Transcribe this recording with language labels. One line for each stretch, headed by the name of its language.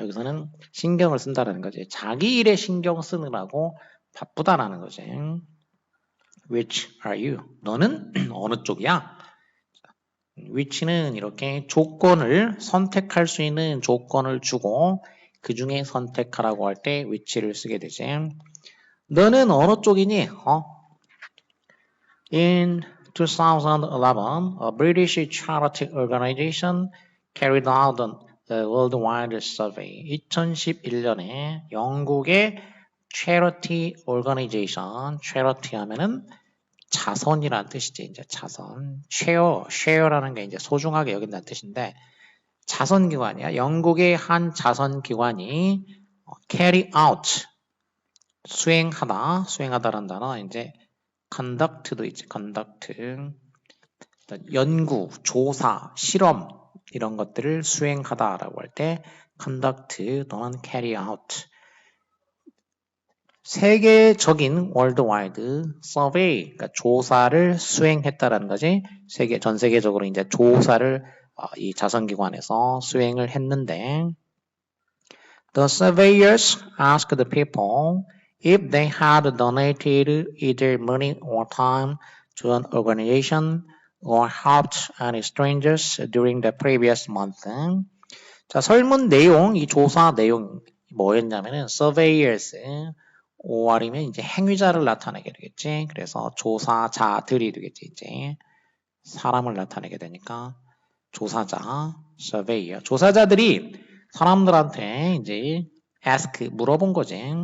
Korean: 여기서는 신경을 쓴다라는 거지. 자기 일에 신경 쓰느라고 바쁘다라는 거지.
English: Which are you?
Korean: 너는 어느 쪽이야? which는 이렇게 조건을 선택할 수 있는 조건을 주고 그 중에 선택하라고 할 때 which를 쓰게 되지. 너는 어느 쪽이니?
English: In 2011, a British charity organization carried out a worldwide survey.
Korean: 2011년에 영국의 charity organization, charity 하면은 자선이라는 뜻이지. 이제 자선, share라는 게 이제 소중하게 여긴다는 뜻인데 자선기관이야. 영국의 한 자선기관이 carry out, 수행하다라는 단어 이제 conduct도 있지. conduct, 연구, 조사, 실험 이런 것들을 수행하다라고 할 때 conduct 또는 carry out. 세계적인 worldwide survey, 그러니까 조사를 수행했다라는 거지. 전 세계적으로 이제 조사를 이 자선기관에서 수행을 했는데,
English: the surveyors asked the people if they had donated either money or time to an organization or helped any strangers during the previous month.
Korean: 자, 설문 내용, 이 조사 내용 뭐였냐면은 surveyors, OR이면 이제 행위자를 나타내게 되겠지. 그래서 조사자들이 되겠지, 이제. 사람을 나타내게 되니까 조사자, surveyor. 조사자들이 사람들한테 이제 ask, 물어본 거지.